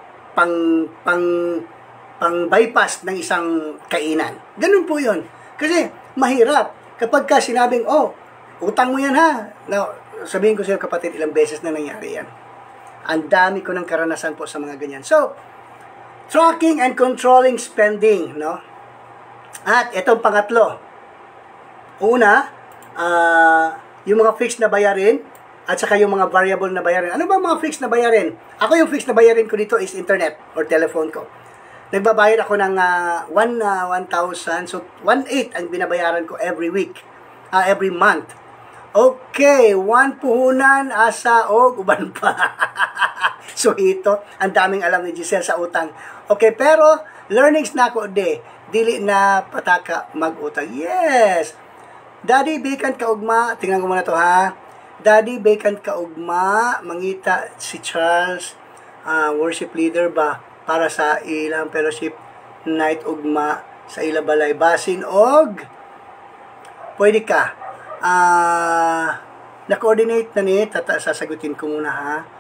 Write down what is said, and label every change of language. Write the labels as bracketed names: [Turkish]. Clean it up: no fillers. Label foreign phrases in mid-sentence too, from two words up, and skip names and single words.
[Filipino] Pang bypass ng isang kainan. Ganun po yon. Kasi mahirap kapag ka sinabing, utang mo yan ha. Now, sabihin ko sa iyo kapatid, ilang beses na nangyari yan. Ang dami ko ng karanasan po sa mga ganyan. So, [English] tracking and controlling spending, [Filipino] no? At itong pangatlo. Una, yung mga fixed na bayarin at saka yung mga variable na bayarin. Ano ba mga fixed na bayarin? Ako yung fixed na bayarin ko dito is [English] internet or telephone [Filipino] ko. Nagbabayad ako ng 1,000. So, 1,800 ang binabayaran ko [English] every week. Every month. [Cebuano] Okay, 1 puhunan, asa, o, uban pa. [Filipino] So, ito, ang daming alam ni Giselle sa utang. [Cebuano] Okay, pero, learnings na ako, dili na pataka mag-utang. [Filipino] Yes! [Cebuano] Daddy, vacant ka ugma. [Filipino] Tingnan ko muna to, ha? [Cebuano] Daddy, vacant ka ugma. Mangita si Charles, worship leader ba, para sa ilang fellowship night ugma sa ilabalay. Basin og, pwede ka. [Filipino] Na-coordinate na ni, sasagutin ko muna ha.